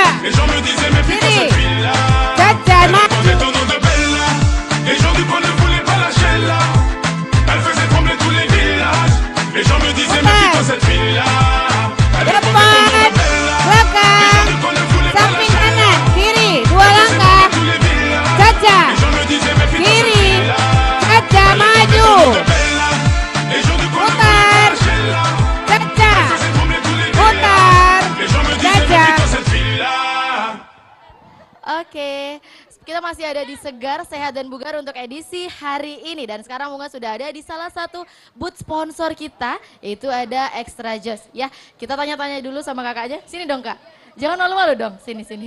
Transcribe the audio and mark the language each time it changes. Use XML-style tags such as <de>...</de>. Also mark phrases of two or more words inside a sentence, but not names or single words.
<fr>Les gens me disaient, méfie-toi</fr> <id>Kiri.</id> <fr>cette fille-là. Sacha Elle répondait</fr> <id>maju.</id> <fr>au nom de Bella. Les gens du coin ne voulaient pas lâcher là. Elle faisait trembler tous les villages. Les gens me disaient,</fr> <id>Putar.</id> <fr>méfie-toi cette fille-là. Elle répondait au nom de</fr> <id>Depan,</id> <fr>Bella. Les</fr> <id>belakang,</id> <fr>gens du coin ne voulaient pas</fr> <id>samping</id> <fr>lâcher là.</fr> <id>kanan, kiri, dua</id> <fr>Elle faisait</fr> <id>langkah.</id> <fr>trembler tous les villages. Sacha. Les gens me disaient, méfie-toi cette</fr> <id>Kiri.</id> <fr>fille-là. Sacha Elle répondait</fr> <id>maju.</id> <fr>au nom de Bella. Les gens du coin ne voulaient pas lâcher là. Sacha. Elle faisait trembler tous les</fr> <id>Putar.</id> <fr>villages. Les gens me disaient, Sacha. méfie-toi cette fille-là.</fr> <id>Oke, kita masih ada di Segar, Sehat dan Bugar untuk edisi hari ini. Dan sekarang Bunga sudah ada di salah satu booth sponsor kita, yaitu ada Extra Joss. Ya, kita tanya-tanya dulu sama kakaknya. Sini dong kak, jangan malu-malu dong, sini.</id>